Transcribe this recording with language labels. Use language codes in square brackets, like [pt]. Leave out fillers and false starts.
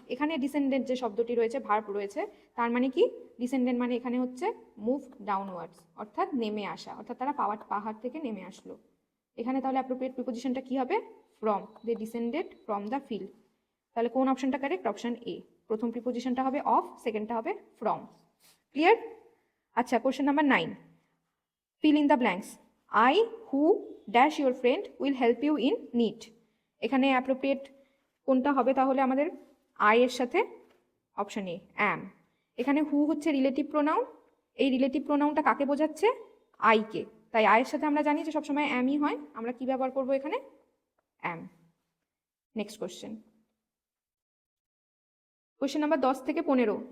[bn] এখানে ডিসেন্ডেন্ট যে শব্দটি রয়েছে, ভার্ব রয়েছে, তার মানে কি? ডিসেন্ডেন্ট মানে এখানে হচ্ছে মুভ ডাউনওয়ার্ডস, অর্থাৎ নেমে আসা, অর্থাৎ তারা পাহাড় থেকে নেমে আসলো। এখানে তাহলে অ্যাপ্রোপ্রিয়েট প্রিপোজিশনটা কি হবে? From. [en] They descended from the fill. [bn] তাহলে কোন অপশনটা কারেক্ট? Option A. প্রথম প্রিপোজিশনটা হবে অফ, সেকেন্ডটা হবে ফ্রম। ক্লিয়ার? [en] আচ্ছা, question number 9, fill in the blanks. I who dash your friend will help you in need. [bn] এখানে অ্যাপ্রোপ্রিয়েট কোনটা হবে তাহলে আমাদের? আই এর সাথে অপশন এ, অ্যাম। এখানে হু হচ্ছে রিলেটিভ প্রোনাউন। এই রিলেটিভ প্রোনাউনটা কাকে বোঝাচ্ছে? আইকে। তাই আয়ের সাথে আমরা জানি যে সবসময় অ্যামই হয়। আমরা কি ব্যবহার করবো এখানে? অ্যাম। নেক্সট কোশ্চেন, কোশ্চেন নাম্বার 10 থেকে 15।